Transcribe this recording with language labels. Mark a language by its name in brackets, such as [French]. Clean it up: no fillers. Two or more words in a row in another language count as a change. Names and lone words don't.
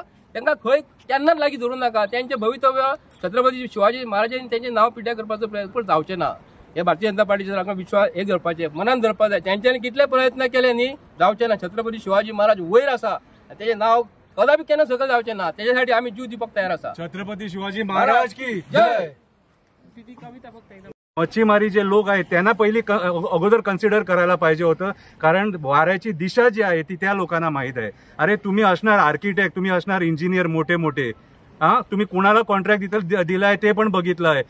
[Konkani] तांकां खंय केन्नाच लागीं धरूं नाका. तेंचें भवितव्य छत्रपती शिवाजी महाराजांनी तेंचें नांव पिड्ड्यार करपाचो प्रयत्न जावचें ना. हे भारतीय जनता पार्टीचे सरकार विश्वास हे धरपाचें मनान धरपाक जाय. तेंच्यांनी कितले प्रयत्न केले न्ही जावचें ना. छत्रपती शिवाजी महाराज वयर आसा. तेजें नाव कदापि केन्ना सकल जावचें ना. तेज्यासाठी आमी जीव दिवपाक तयार आसा. छत्रपती शिवाजी महाराज की जय. [Marathi] मच्छीमारी जे लोक आहेत त्यांना पहिली अगोदर कन्सिडर करायला पाहिजे होतं. कारण वाऱ्याची दिशा जी आहे ती त्या लोकांना माहीत आहे. अरे तुम्ही असणार आर्किटेक्ट, तुम्ही असणार इंजिनियर मोठे मोठे, तुम्ही कुणाला कॉन्ट्रॅक्ट दिलाय ते पण बघितलं आहे.